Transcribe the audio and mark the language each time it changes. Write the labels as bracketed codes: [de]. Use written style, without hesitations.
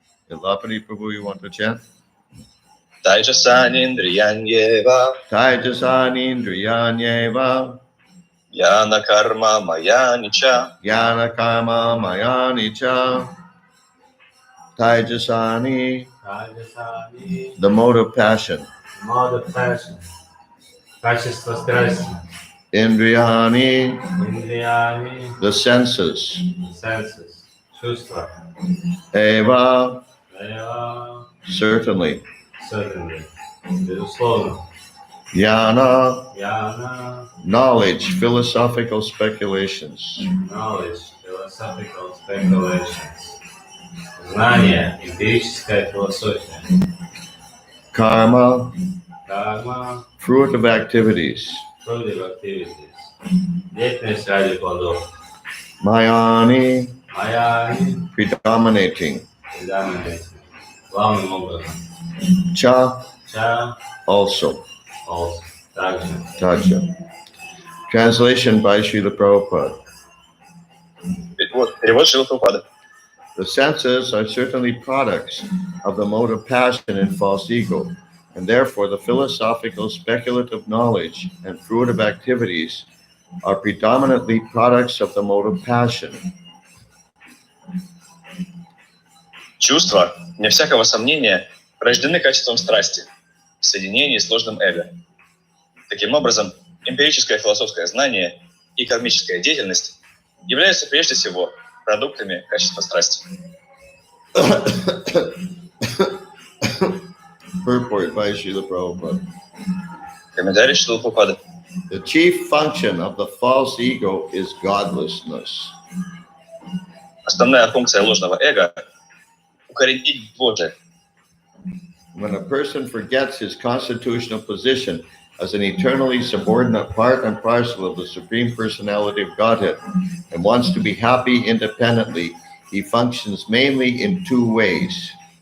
[en] Ilapati Prabhu, you want to chant? [sa] Тайджасани Индрияньева, Taijasani Indriyanyeva Яна Карма Маянича, Jnana Karma Mayani Cha. Taijasani, Rajasani [en] the mode of passion. mode of passion, [ru] качество страсти, [sa] Indriyani, Indriyani [en] the senses. senses, [ru] чувства, [sa] Eva, Eva [en] certainly. certainly, [ru] безусловно, [sa] Jnana, Jnana [en] knowledge, philosophical speculations. knowledge, philosophical speculations, [ru] знание, эмпирическая философия, [sa] Karma, karma, [en] fruit of activities. productive activities, [ru] деятельность ради плодов, [sa] Mayani, Mayani [en] predominating. predominating, [ru] главным образом, [sa] Cha, Cha [en] also. also, [ru] также. Taja. [en] Translation by Srila Prabhupada. [ru] Перевод Шрила Прабхупады. [en] The senses are certainly products of the mode of passion and false ego, and therefore the philosophical speculative knowledge and fruitive activities are predominantly products of the mode of passion. [ru] Чувства, вне всякого сомнения, рождены качеством страсти в соединении с ложным эго. Таким образом, эмпирическое философское знание и кармическая деятельность являются прежде всего продуктами качества страсти. [en] Purport by Srila Prabhupada. [ru] Комментарий Шрилы Прабхупады. [en] The chief function of the false ego is godlessness. [ru] Основная функция ложного эго – укоренить Божие. [en] When a person forgets his constitutional position as an eternally subordinate part and parcel of the Supreme Personality of Godhead and wants to be happy independently, he functions mainly in two ways.